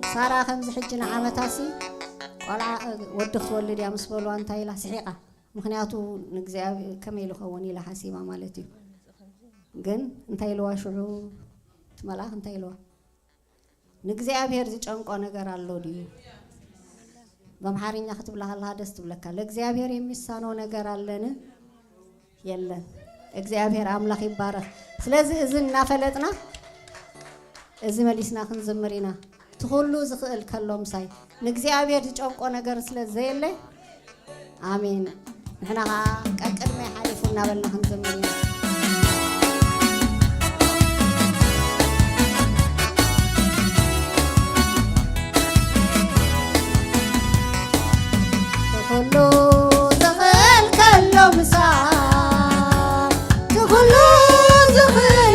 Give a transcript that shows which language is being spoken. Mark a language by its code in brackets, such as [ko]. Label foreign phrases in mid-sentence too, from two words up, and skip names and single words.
[ti] ሳራ ከምዚ ሕጂ ንዓመታሲ ቆልዓ ወድኽ ትወልድ እያ ምስ በልዋ እንታይ ኢላ ስሒቓ ምክንያቱ ንእግዚአብሔር ከመይ ልኸውን ኢላ ሓሲባ ማለት እዩ ግን እንታይ ኢልዋ ሽዑ ትመልኣኽ እንታይ ኢልዋ ንእግዚአብሔር ዝጨንቆ ነገር ኣሎ ድዩ በአምሓርኛ ክትብላ ከለሃ ደስ ትብለካ [am] ለእግዚአብሔር የሚሳነው ነገር አለን የለን [ti] እግዚአብሔር አምላክ ይባረክ ስለዚህ እዚ እናፈለጥና እዚ መሊስና ክንዝምር ኢና ትሁሉ ዝኽእል ከሎም ሳይ ንእግዚአብሔር ዝጨንቆ ነገር ስለዘየለ አሜን ንሕና ቀቅድመ ሓሊፉና በልና ክንዝምር ኢና [ar] كله زغل كله مسار كله زغل